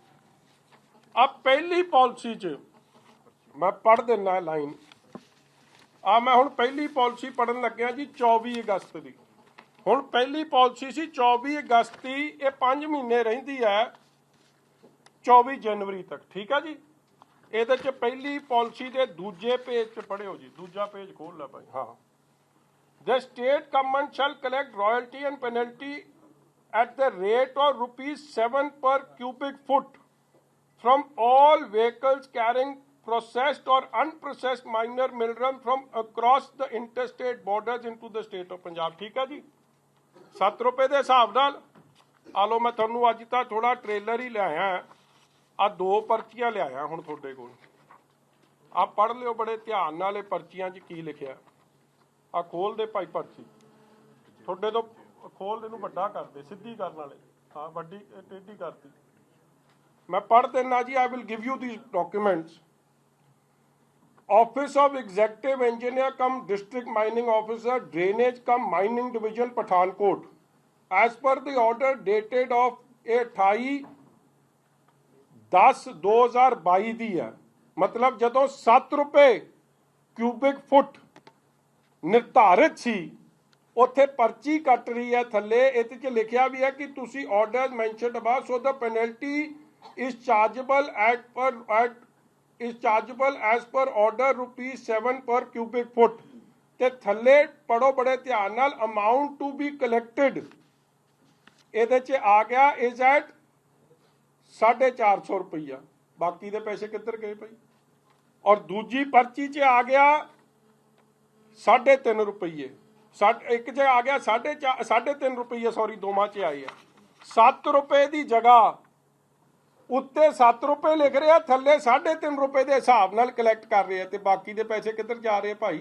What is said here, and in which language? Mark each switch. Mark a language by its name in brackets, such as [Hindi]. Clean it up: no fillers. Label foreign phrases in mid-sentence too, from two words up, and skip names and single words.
[Punjabi] ਆ ਪਹਿਲੀ ਪਾਲਿਸੀ 'ਚ ਮੈਂ ਪੜ੍ਹ ਦਿੰਦਾ ਲਾਈਨ, ਆ ਮੈਂ ਹੁਣ ਪਹਿਲੀ ਪਾਲਿਸੀ ਪੜ੍ਹਨ ਲੱਗਿਆ ਜੀ 24 ਅਗਸਤ ਦੀ। ਹੁਣ ਪਹਿਲੀ ਪਾਲਿਸੀ ਸੀ 24 ਅਗਸਤ ਦੀ, ਇਹ 5 ਮਹੀਨੇ ਰਹਿੰਦੀ ਹੈ 24 ਜਨਵਰੀ ਤੱਕ, ਠੀਕ ਆ ਜੀ। ਇਹਦੇ 'ਚ ਪਹਿਲੀ ਪਾਲਿਸੀ ਦੇ ਦੂਜੇ ਪੇਜ 'ਚ ਪੜ੍ਹਿਓ ਜੀ, ਦੂਜਾ ਪੇਜ ਖੋਲ ਲੈ ਭਾਈ। ਹਾਂ, [English] the state government shall collect royalty and penalty at the rate of ₹7 per cubic foot from all vehicles carrying processed or unprocessed minor mineral from across the interstate borders into the state of Punjab। [Hindi] ठीक है जी, [Punjabi] ₹7 ਦੇ ਹਿਸਾਬ ਨਾਲ ਆ ਲਓ। ਮੈਂ ਤੁਹਾਨੂੰ ਅੱਜ ਤਾਂ ਥੋੜਾ ਟ੍ਰੇਲਰ ਹੀ ਲਿਆਇਆ, ਆ 2 ਪਰਚੀਆਂ ਲਿਆਇਆ ਹੁਣ ਤੁਹਾਡੇ ਕੋਲ, ਆ ਪੜ੍ਹ ਲਿਓ ਬੜੇ ਧਿਆਨ ਨਾਲ ਇਹ ਪਰਚੀਆਂ 'ਚ ਕੀ ਲਿਖਿਆ। ਆ ਖੋਲ ਦੇ ਭਾਈ ਪਰਚੀ, ਤੁਹਾਡੇ ਤੋਂ ਖੋਲ ਦੇ ਨੂੰ ਵੱਡਾ ਕਰਦੇ, ਸਿੱਧੀ ਕਰਨ ਵਾਲੇ, ਹਾਂ ਵੱਡੀ ਟੇਢੀ ਕਰਦੀ। ਮੈਂ ਪੜ੍ਹ ਦਿੰਦਾ ਜੀ, [English] I will give you these documents. Office of Executive Engineer cum District Mining Officer Drainage cum Mining Division Pathankot as per the order dated of 28/10/2022 [Hindi] दी है। [Punjabi] ਮਤਲਬ ਜਦੋਂ ₹7 [English] cubic foot [Punjabi] ਨਿਰਧਾਰਿਤ ਸੀ, ਉੱਥੇ ਪਰਚੀ ਕੱਟ ਰਹੀ ਹੈ ਥੱਲੇ, ਇਹਦੇ 'ਚ ਲਿਖਿਆ ਵੀ ਹੈ ਕਿ ਤੁਸੀਂ [English] orders mentioned about so the penalty is chargeable is chargeable as per order ₹7 per cubic foot। [Punjabi] ਤੇ ਥੱਲੇ ਪੜੋ ਬੜੇ ਧਿਆਨ ਨਾਲ, [English] amount to be collected [Punjabi] ਇਹਦੇ 'ਚ ਆ ਗਿਆ [English] is at ₹450। [Punjabi] ਬਾਕੀ ਦੇ ਪੈਸੇ ਕਿੱਧਰ ਗਏ ਭਾਈ? ਔਰ ਦੂਜੀ ਪਰਚੀ 'ਚ ਆ ਗਿਆ ₹3.5, ਇੱਕ 'ਚ ਆ ਗਿਆ ₹3.5, ਸੌਰੀ ਦੋਵਾਂ 'ਚ ਆਈ ਹੈ। ₹7 ਦੀ ਜਗ੍ਹਾ ਉੱਤੇ ₹7 ਲਿਖ ਰਿਹਾ, ਥੱਲੇ ₹3.5 ਦੇ ਹਿਸਾਬ ਨਾਲ ਕਲੈਕਟ ਕਰ ਰਹੇ ਆ, ਤੇ ਬਾਕੀ ਦੇ ਪੈਸੇ ਕਿੱਧਰ ਜਾ ਰਹੇ ਭਾਈ?